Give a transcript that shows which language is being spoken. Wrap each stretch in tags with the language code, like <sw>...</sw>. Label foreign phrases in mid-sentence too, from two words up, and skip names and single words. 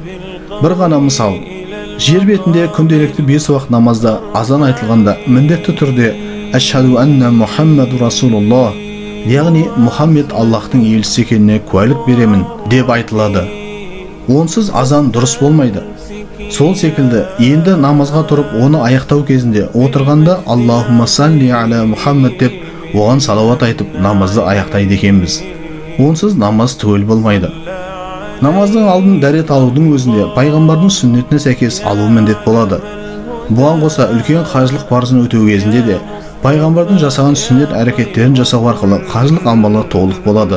<kk>Бір ғана мысал, жер бетінде күнделікті 5 уақыт намазда азан айтылғанда міндетті түрде</kk> <ar>«أشهد أن محمدا رسول الله»,</ar> <kk>яғни Мұхаммед Аллахтың елшісі екеніне куәлік беремін деп айтылады. Онсыз азан дұрыс болмайды. Сол секілді, енді намазға тұрып оны аяқтау кезінде отырғанда</kk> <ar>«اللهم صل على محمد»</ar> <kk>деп оған салауат айтып намазды аяқтайды екенбіз. Онсыз намаз түгел болмайды. Намаздың алдын дәрет алудың өзінде пайғамбардың сүннетіне сәйкес алу міндет болады. Бұған қоса үлкен қажылық парызын өтеу кезінде де пайғамбардың жасаған сүннет әрекеттерін жасау арқылы қажылық амалы толық болады.</kk>